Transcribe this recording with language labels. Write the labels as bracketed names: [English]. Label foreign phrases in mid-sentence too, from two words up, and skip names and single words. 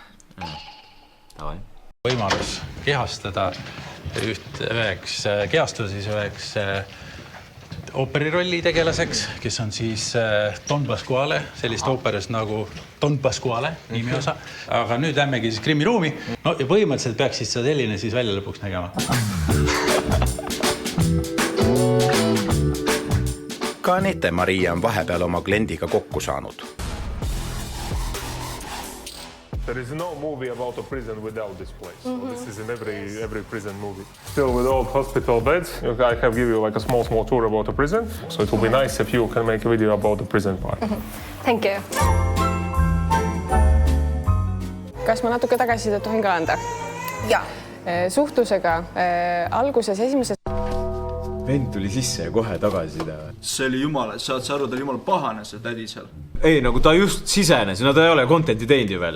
[Estonian] Võimalus kehastada kehastada siis üheks ooperirolli tegelaseks, kes on siis Don Pasquale, sellist ooperis nagu Don Pasquale nimiosa. Aga nüüd lämmegi siis krimiruumi. No ja põhimõtteliselt peaks siis seda selline siis välja lõpuks nägema. Ka Anette Maria on vahepeal oma kliendiga kokku saanud. [English] There is no movie about a prison without this place. So this is in every prison movie. Still with old hospital beds, I have give you like a small tour about the prison. So it will be nice if you can make a video about the prison part. Thank you. [Estonian] Kas ma natuke tagasisidet tohin ka anda? Jaa. Suhtlusega alguses esimeses... Vend tuli sisse ja kohe tagasiside. See oli jumala, saad sa aru, ta oli jumala pahane see tädi seal. Ei, nagu ta just sisenes, no ta ei ole contenti teinud ju veel.